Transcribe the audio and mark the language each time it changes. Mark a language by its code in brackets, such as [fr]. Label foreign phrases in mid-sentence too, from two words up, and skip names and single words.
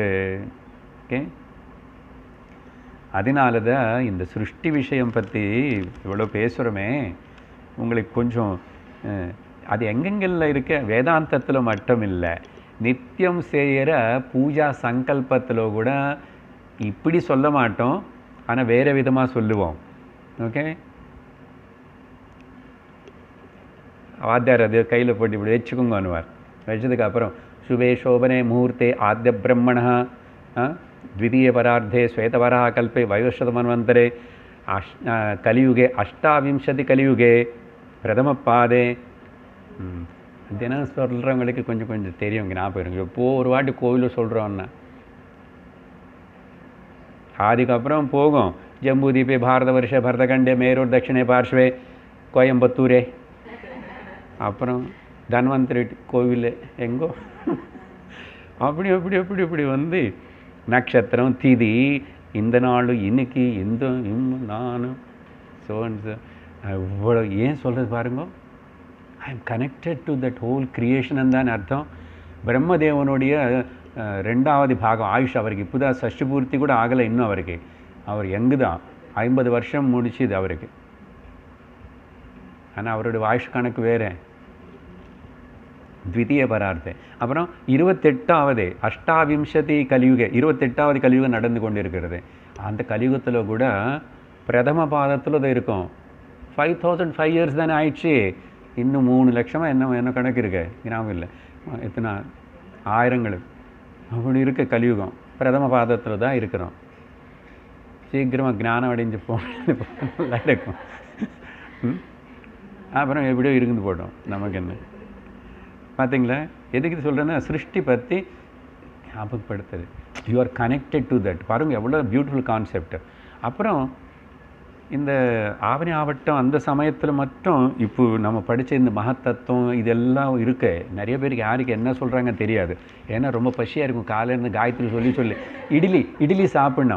[ta] ஓகே, அதனால தான் இந்த சிருஷ்டி விஷயம் பற்றி இவ்வளோ பேசுகிறோமே, உங்களுக்கு கொஞ்சம் அது எங்கெங்கெல்லாம் இருக்க, வேதாந்தத்தில் மட்டும் இல்லை, நித்தியம் செய்கிற பூஜா சங்கல்பத்தில் கூட இப்படி சொல்ல மாட்டோம், ஆனால் வேறு விதமாக சொல்லுவோம். ஓகே, வாத்தியார் அது கையில் போட்டு இப்படி வச்சுக்கோங்க அனுவார். [sa] வச்சதுக்கப்புறம் शुभे शोभने मुहूर्ते आद्य ब्रह्मणः द्वितीय परार्धे श्वेतवराह कल्पे वैवस्वतमन्वन्तरे कलियुगे अष्टाविंशति कलियुगे प्रथम पादे [ta] தினம் சொல்கிறவங்களுக்கு கொஞ்சம் கொஞ்சம் தெரியும், ஞாபகம் இருங்க. இப்போது ஒரு வாட்டி கோவிலில் சொல்கிறோன்னா அதுக்கப்புறம் போகும். [sa] जम्बूद्वीपे भारत वर्षे भरतखण्डे मेरोः दक्षिणे पार्श्वे कोयम्बत्तूरे, [ta] அப்புறம் தன்வந்திரி கோவில் எங்கோ, அப்படி அப்படி அப்படி அப்படி வந்து நட்சத்திரம் திதி இந்த நாள் இன்னைக்கு இந்த நானும் சோன்ஸ் இவ்வளோ ஏன் சொல்கிறது பாருங்க. [en] I am connected to that whole creation [ta] தான் அர்த்தம். பிரம்மதேவனுடைய 2வது பாகம் ஆயுஷ் அவருக்கு இப்போ தான் சஷ்டி பூர்த்தி கூட ஆகலை இன்னும். அவர் எங்கு தான் 50 வருஷம் முடிச்சுது அவருக்கு. ஆனால் அவருடைய ஆயுஷ் கணக்கு வேறு. [sa] द्वितीय परार्थे [ta] அப்புறம் 28வது [sa] अष्टाविंशति कलियुग [ta] 28வது கலியுகம் நடந்து கொண்டு இருக்கிறது. அந்த கலியுகத்தில் கூட பிரதம பாதத்தில் தான் இருக்கும். 5005 இயர்ஸ் தானே ஆயிடுச்சு. இன்னும் 3 லட்சமாக என்ன கணக்கு இருக்கு, ஞாபகம் இல்லை எத்தனை ஆயிரங்கள் அப்படி இருக்க கலியுகம். பிரதம பாதத்தில் தான் இருக்கிறோம். சீக்கிரமாக ஞானம் அடைஞ்சு போல இருக்கும். அப்புறம் எப்படியோ இருந்து போட்டோம், நமக்கு என்ன பார்த்தீங்களா. எதுக்கு இது சொல்கிறேன்னா, சிருஷ்டி பற்றி ஞாபகப்படுத்துது. [en] You are connected to that. [ta] பாருங்கள் எவ்வளோ [en] beautiful concept. [ta] அப்புறம் இந்த ஆவணி ஆவட்டம் அந்த சமயத்தில் மட்டும் இப்போ நம்ம படித்த இந்த மகத்தத்துவம் இதெல்லாம் இருக்கு. நிறைய பேருக்கு யாருக்கு என்ன சொல்கிறாங்க தெரியாது. ஏன்னா ரொம்ப பசியாக இருக்கும், காலையிலேருந்து காயத்ரி சொல்லி இட்லி சாப்பிட்ணும்.